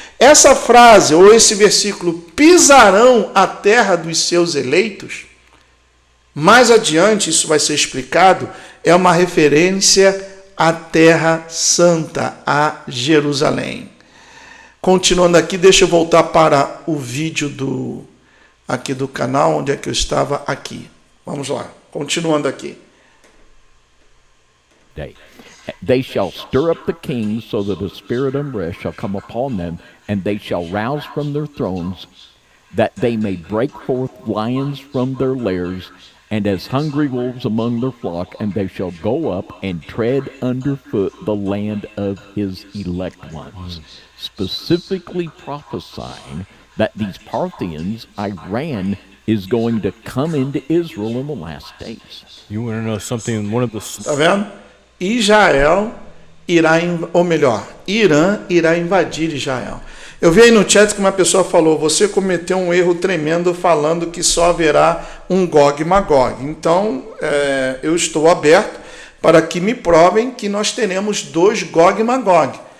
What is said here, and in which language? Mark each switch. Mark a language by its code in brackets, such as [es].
[pt] Essa frase, ou esse versículo, pisarão a terra dos seus eleitos, mais adiante isso vai ser explicado, é uma referência à Terra Santa, a Jerusalém. Continuando aqui, deixa eu voltar para o vídeo aqui do canal, onde é que eu estava aqui. Vamos lá, continuando aqui. [en] They shall stir up the kings, so that a spirit of unrest shall come upon them, and they shall rouse from their thrones, that they may break forth lions from their lairs, and as hungry wolves among their flock, and they shall go up and tread underfoot the land of his elect ones. Specifically prophesying that these Parthians, Iran, is going to come into Israel in the last days. You want to know something? One of the [pt] Tá vendo? Israel irá, ou melhor, Irã irá invadir Israel. Eu vi aí no chat que uma pessoa falou, você cometeu um erro tremendo falando que só haverá um Gog e Magog. Então, eu estou aberto para que me provem que nós teremos 2 Gog e Magog.